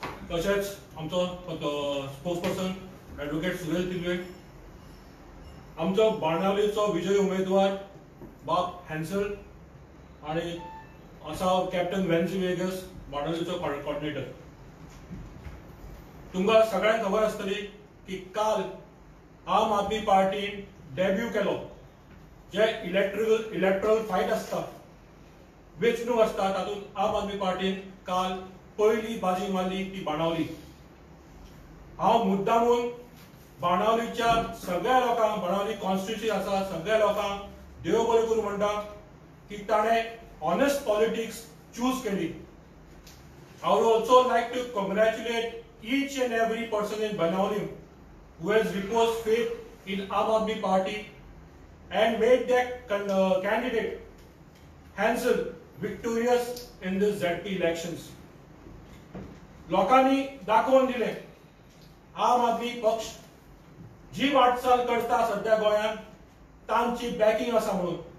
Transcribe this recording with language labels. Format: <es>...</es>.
<kok>तशेंच आमचो spokesperson advocate Suresh दिलवे, आमचो बाणावलीचो विजयी उमेदवार बाब हॅन्सल आणि आसा कॅप्टन वेन्सी वेगस, बाणावलीचो कोऑर्डिनेटर. तुमकां सगळ्यांक खबर आसतली की काल आम आदमी पार्टीन डेब्यू केलो. जे इलेक्ट्रल फायट आसता, वेंचणूक आसता, तातूंत आम आदमी पार्टीन काल पयली बाजी मारली ती बाणावली. हांव मुद्दामून बाणावलीच्या सगळ्या लोकांक, बाणावली कॉन्स्टिट्युन्सी आसा सगळ्या लोकांक देव बरें करूं म्हणटा की ताणें</kok> <en>honest politics choose</en> <kok>केली.</kok> <en>I would also like to congratulate each and every person in Banawali who has reposed faith in Aam Aadmi Party and made their candidate Hansel victorious in the ZP elections.</en> <kok>लोकांनी दाखवून दिले आम आदमी पक्ष जी वाटचाल करता सध्या गोंयांत तांची बॅकिंग आसा म्हणून.</kok>